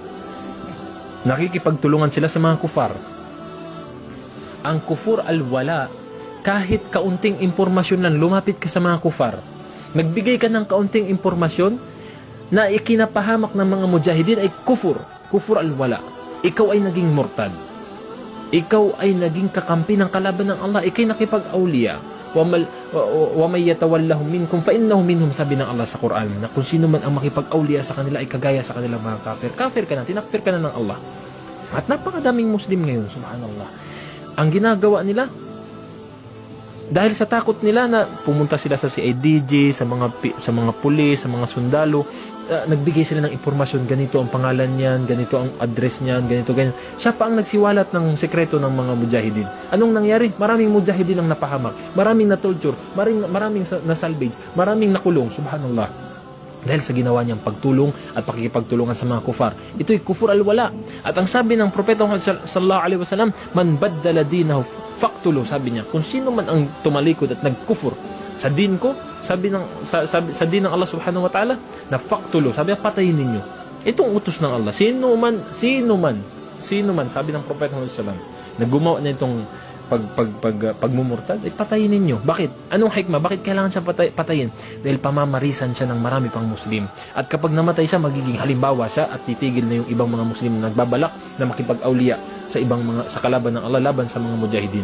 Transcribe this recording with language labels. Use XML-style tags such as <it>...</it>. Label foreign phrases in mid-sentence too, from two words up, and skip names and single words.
<tl>Nakikipagtulungan sila sa mga kufar. Ang</tl> <ar>كفر الولاء,</ar> <tl>kahit kaunting impormasyon lang, lumapit ka sa mga kufar. Nagbigay ka ng kaunting impormasyon na ikinapahamak ng mga mujahidin ay</tl> <ar>كفر الولاء.</ar> <tl>Ikaw ay naging murtad. Ikaw ay naging kakampi ng kalaban ng Allah. Ikay nakipag-awliya.</tl> <ar>ومن يتولهم منكم فإنهم منهم,</ar> <tl>sabi ng Allah sa Quran, na kung sino man ang makipag-awliya sa kanila ay kagaya sa kanilang mga kafir. Kafir ka na, tinakfir ka na ng Allah. At napakadaming Muslim ngayon, subhanallah. Ang ginagawa nila, dahil sa takot nila na pumunta sila sa CIDG, sa mga pulis, sa mga sundalo, nagbigay sila ng impormasyon, ganito ang pangalan niyan, ganito ang address niyan, ganito, ganyan. Siya pa ang nagsiwalat ng sekreto ng mga mujahidin. Anong nangyari? Maraming mujahidin ang napahamak, maraming na-torture, maraming na-salvage, maraming nakulong, subhanallah. Dahil sa ginawa niyang pagtulong at pakikipagtulungan sa mga kufar. Ito'y</tl> <ar>كفر الولاء.</ar> <tl>At ang sabi ng Propeta Muhammad</tl> <ar>صلى الله عليه وسلم, من بدل دينه فاقتلوه,</ar> <tl>sabi niya, kung sino man ang tumalikod at nagkufur sa din ko, sabi sa din ng Allah</tl> <ar>سبحانه وتعالى,</ar> <tl>na faqtulu, sabi niya, patayin ninyo. Itong utos ng Allah. Sino man, sabi ng Propeta Muhammad</tl> <ar>صلى الله عليه وسلم,</ar> <tl>na gumawa na itong pagmumurtad, ay patayin ninyo. Bakit? Anong hikmah? Bakit kailangan siya patayin? Dahil pamamarisan siya ng marami pang Muslim. At kapag namatay siya, magiging halimbawa siya at titigil na yung ibang mga Muslim na nagbabalak na makipag-awliya sa kalaban ng Allah, laban sa mga mujahidin.</tl>